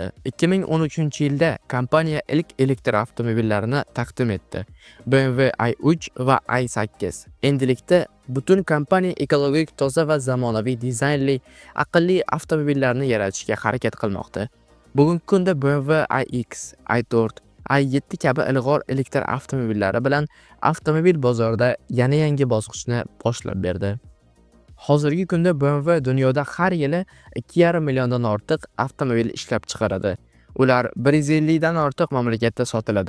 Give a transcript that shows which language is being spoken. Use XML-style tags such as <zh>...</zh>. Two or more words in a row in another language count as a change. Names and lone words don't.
<uz>2013-yilda kompaniya ilk elektr avtomobillarini taqdim etdi. BMW i3 va i8. Endilikda butun kompaniya ekologik, toza va zamonaviy dizaynli aqlli avtomobillarni yaratishga harakat qilmoqda. Bugungi kunda BMW iX, i4, i7 kabi ilg'or elektr avtomobillari bilan avtomobil bozorida yana yangi bosqichni boshlab berdi. Hozirgi kunda BMW dunyoda har yili 2,5 milliondan ortiq avtomobil ishlab chiqaradi. Ular 150 dan ortiq mamlakatda sotiladi.</uz>